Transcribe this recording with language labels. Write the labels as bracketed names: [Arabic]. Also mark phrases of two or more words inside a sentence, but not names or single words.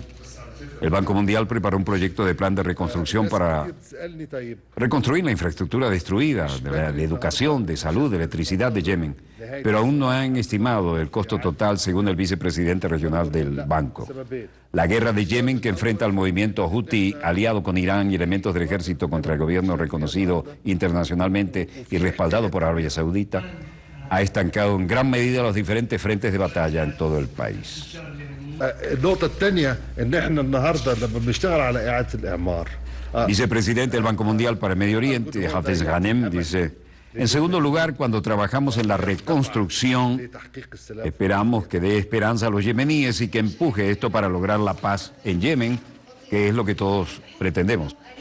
[Spanish] El Banco Mundial preparó un proyecto de plan de reconstrucción para reconstruir la infraestructura destruida, de educación, de salud, de electricidad de Yemen, pero aún no han estimado el costo total según el vicepresidente regional del banco. La guerra de Yemen, que enfrenta al movimiento Houthi aliado con Irán y elementos del ejército contra el gobierno reconocido internacionalmente y respaldado por Arabia Saudita, ha estancado en gran medida los diferentes frentes de batalla en todo el país. [Arabic] النقطة الثانية إن إحنا النهاردة لما بنشتغل على إعادة الإعمار. [Spanish] Vicepresidente del Banco Mundial para el Medio Oriente, Hafez Ghanem, dice: en segundo lugar, cuando trabajamos en la reconstrucción, esperamos que dé esperanza a los yemeníes y que empuje esto para lograr la paz en Yemen, que es lo que todos pretendemos.